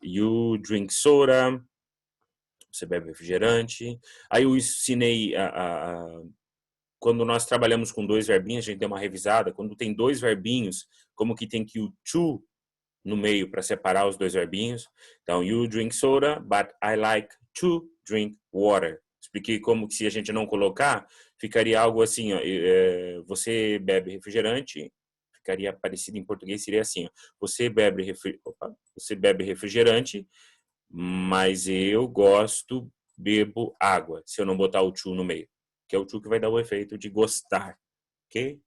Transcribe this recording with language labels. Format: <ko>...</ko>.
<en>You drink soda,</en> <pt>você bebe refrigerante. Aí eu ensinei, quando nós trabalhamos com dois verbinhos, a gente deu uma revisada, quando tem dois verbinhos, como que tem que o to no meio para separar os dois verbinhos.</pt> <en>Então, you drink soda, but I like to drink water.</en> <pt>Expliquei como que se a gente não colocar, ficaria algo assim, ó, você bebe refrigerante, ficaria parecido em português, seria assim, ó, você bebe refrigerante, mas eu bebo água, se eu não botar o to no meio, que é o to que vai dar o efeito de gostar. Okay?</pt>